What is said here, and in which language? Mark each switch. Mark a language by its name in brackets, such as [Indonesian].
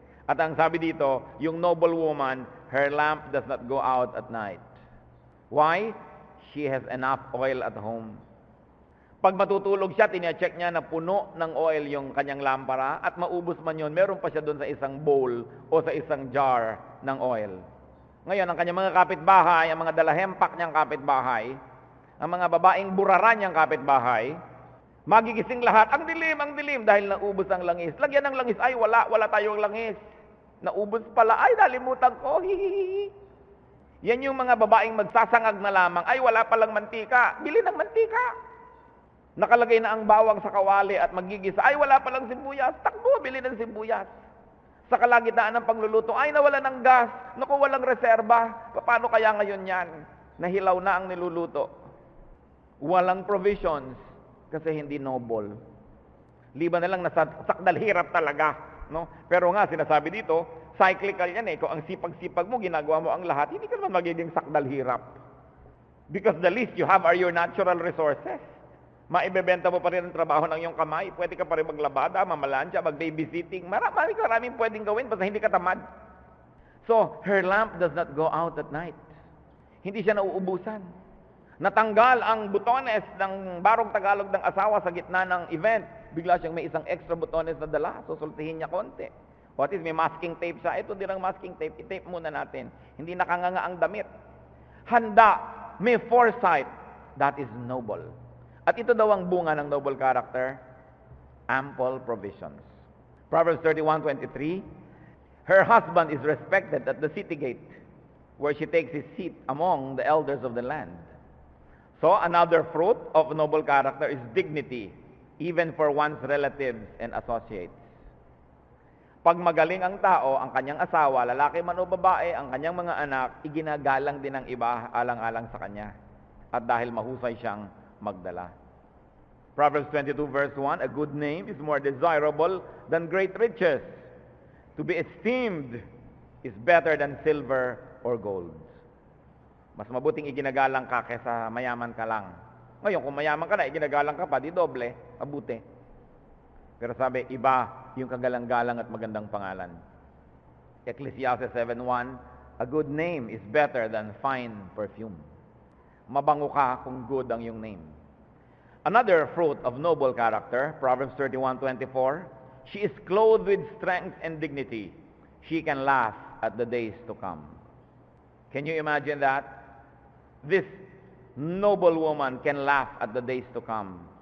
[Filipino] At ang sabi dito, yung [English] noble woman, her lamp does not go out at night. Why? She has enough oil at home. [Filipino] Pag matutulog siya, tine-check niya na puno ng oil yung kanyang lampara at maubos man yun, meron pa siya doon sa isang bowl o sa isang jar ng oil. Ngayon, ang kanyang mga kapitbahay, ang mga dalahempak niyang kapitbahay, ang mga babaeng buraran niyang kapitbahay, magigising lahat, ang dilim, dahil naubos ang langis. Lagyan ng langis, ay wala tayong langis. Naubos pala, ay nalimutan ko, hihihi. Yan yung mga babaeng magsasangag na lamang, ay wala palang mantika, bili ng mantika. Nakalagay na ang bawang sa kawali at magigisa, ay wala palang sibuyas, takbo, bili ng sibuyas. Sa kalagitnaan ng pagluluto, ay nawala ng gas, naku, walang reserba, paano kaya ngayon yan? Nahilaw na ang niluluto. Walang provisions, kasi hindi noble. Liban na lang nasa sakdal hirap talaga. No? Pero nga, sinasabi dito, cyclical yan eh. Kung ang sipag-sipag mo, ginagawa mo ang lahat, hindi ka naman magiging sakdal hirap. [English] Because the least you have are your natural resources. [Filipino] Maibebenta mo pa rin ang trabaho ng iyong kamay. Pwede ka pa rin maglabada, mamalansya, mag-babysitting. Maraming pwedeng gawin basta hindi ka tamad. [English] So, her lamp does not go out at night. [Filipino] Hindi siya nauubusan. Natanggal ang butones ng barong Tagalog ng asawa sa gitna ng event. Bigla siyang may isang extra butones na dala. Susultihin niya konti. What is, may masking tape siya. Ito din ang masking tape. I-tape muna natin. Hindi nakanganga ang damit. Handa. May foresight. [English] That is noble. [Filipino] At ito daw ang bunga ng noble character, [English] ample provisions. Proverbs 31:23, her husband is respected at the city gate, where she takes his seat among the elders of the land. So, another fruit of noble character is dignity, even for one's relatives and associates. [Filipino] Pag magaling ang tao, ang kanyang asawa, lalaki man o babae, ang kanyang mga anak, iginagalang din ng iba alang-alang sa kanya. At dahil mahusay siyang magdala. [English] Proverbs 22 verse 1, a good name is more desirable than great riches. To be esteemed is better than silver or gold. [Filipino] Mas mabuting iginagalang ka kaysa mayaman ka lang. Ngayon, kung mayaman ka na, iginagalang ka pa, di doble, mabuti. Pero sabi, iba yung kagalang-galang at magandang pangalan. [English] Ecclesiastes 7:1, a good name is better than fine perfume. [Filipino] Mabango ka kung good ang iyong name. [English] Another fruit of noble character, Proverbs 31:24, she is clothed with strength and dignity. She can laugh at the days to come. Can you imagine that? This noble woman can laugh at the days to come.